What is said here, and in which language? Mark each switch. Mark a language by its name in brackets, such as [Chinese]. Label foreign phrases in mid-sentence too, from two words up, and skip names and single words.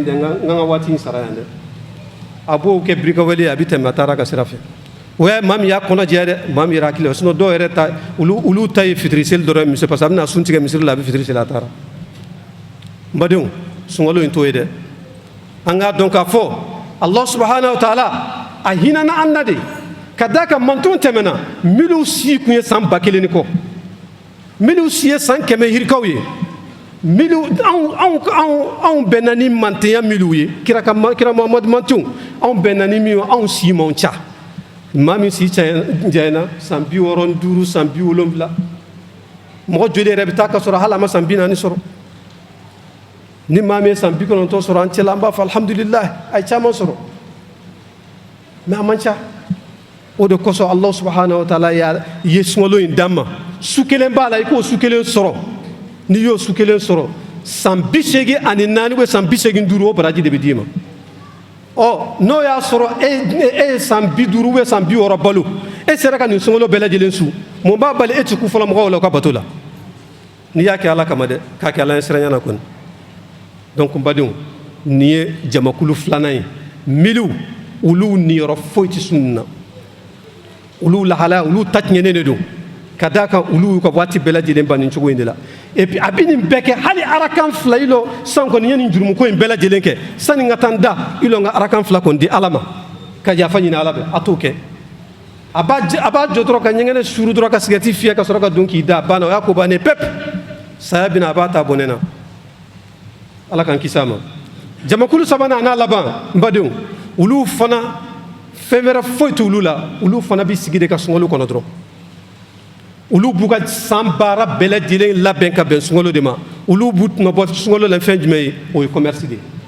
[Bambara] dɛ n ka waati in sara yan dɛ a b'o kɛ birikawale ye a bɛ tɛmɛ a taara ka sira fɛ o ye maa min y'a kɔnɔ jɛya dɛ maa min yɛrɛ hakili la sinon dɔw yɛrɛ ta olu ta ye fitiri seli dɔrɔn misiri [French] parce que [Bambara] a bɛna sun tigɛ misiri la a bɛ fitiri seli a taara n badenw sunkalo in t'o ye dɛ an k'a dɔn k'a fɔ [Arabic] الله سبحانه وتعالى [Bambara] a hinana an na de ka d'a kan mantonw tɛmɛna minnu si tun ye san 1000 kɔ minnu si ye san 100 yirikaw ye anw bɛnna ni mantenya minnu ye kira Muhamadu mantonw anw bɛnna ni min ye anw si man ca maa min si janyana san 65 san 70 mɔgɔ joli yɛrɛ bɛ taa ka sɔrɔ hali a ma san 40 sɔrɔ ni maa min ye san 90 sɔrɔ an cɛla an b'a fɔ alhamdulilayi a ye caman sɔrɔ mais a man ca o de kosɔn [Arabic] الله سبحانه وتعالى [Bambara] ye sunkalo in d'an ma su kelen b'a la i k'o su kelen sɔrɔ n'i y'o su kelen sɔrɔ san 84 ou san 85 o baraji de bɛ d'i ma n'o y'a sɔrɔ e ye san 50 ou san 60 balo e sera ka nin sunkalo bɛɛ lajɛlen su mun b'a bali e tɛ ku fɔlɔ mɔgɔw la u ka bato la n'i y'a kɛ Ala kama dɛ k'a kɛ Ala ɲɛ siranya na kɔni donc n badenw nin ye jamakulu filanan ye miliw olu niyɔrɔ foyi tɛ sun nin na olu lahalaya olu ta tiɲɛnen de don ka d'a kan olu y'u ka waati bɛɛ lajɛlen ban nin cogo in de la [French] et puis [Bambara] a bɛ nin bɛɛ kɛ hali arakan 2 yi lɔ san kɔni ye nin jurumuko in bɛɛ lajɛlen kɛ sani n ka taa n da i lɔ n ka arakan 2 kɔni di Ala ma ka yafa ɲini Ala fɛ a t'o kɛ a b'a jɔ dɔrɔn ka ɲɛgɛnɛ suru dɔrɔn ka sigɛrɛti fiyɛ ka sɔrɔ ka don k'i da a banna o y'a ko bannen pep saya bɛna a b'a ta bɔnɛ na ala k'an kisi a ma jamakulu sabanan n'a laban n badenw olu fana fɛn wɛrɛ foyi t'olu la olu fana bɛ sigi de ka sunkalo kɔnɔ dɔrɔn olu b'u ka san baara bɛɛ lajɛlen labɛn ka bɛn sunkalo de ma olu b'u tɔnɔbɔ sunkalo la fɛn jumɛn ye o ye commerce de ye